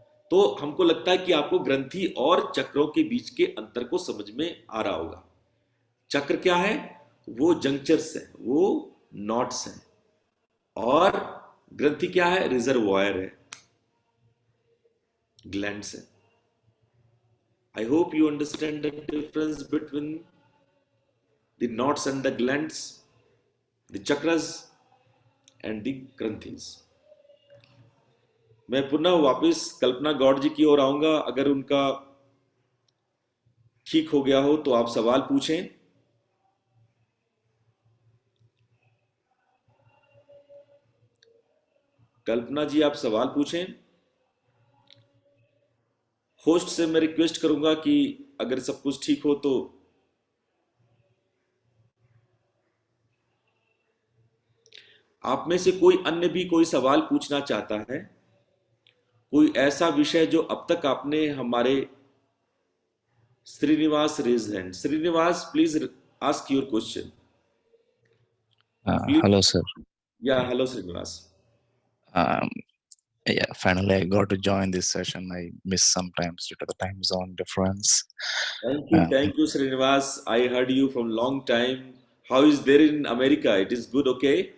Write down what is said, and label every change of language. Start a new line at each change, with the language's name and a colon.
Hindi: तो हमको लगता है कि आपको ग्रंथि और चक्रों के बीच के अंतर को समझ में आ रहा होगा। चक्र क्या है? वो जंक्चर्स है, वो नॉट्स हैं। और ग्रंथि क्या है? रिजर्वायर है, ग्लैंड्स है।
English: I hope you understand the difference between the knots and the glands, the chakras and the granthis.
Hindi: मैं पुनः वापस कल्पना गौड़ जी की ओर आऊंगा। अगर उनका ठीक हो गया हो तो आप सवाल पूछें। कल्पना जी, आप सवाल पूछें। होस्ट से मैं रिक्वेस्ट करूंगा कि अगर सब कुछ ठीक हो तो आप में से कोई अन्य भी कोई सवाल पूछना चाहता है, कोई ऐसा विषय जो अब तक आपने हमारे Srinivas
English: Raise hand. Srinivas, please ask your question please. Hello, sir. या hello Srinivas. Um, yeah, finally I got to join this session. I miss sometimes due to the time zone difference. Thank you, Srinivas. I heard you from long time. How is there in America? It is good, okay?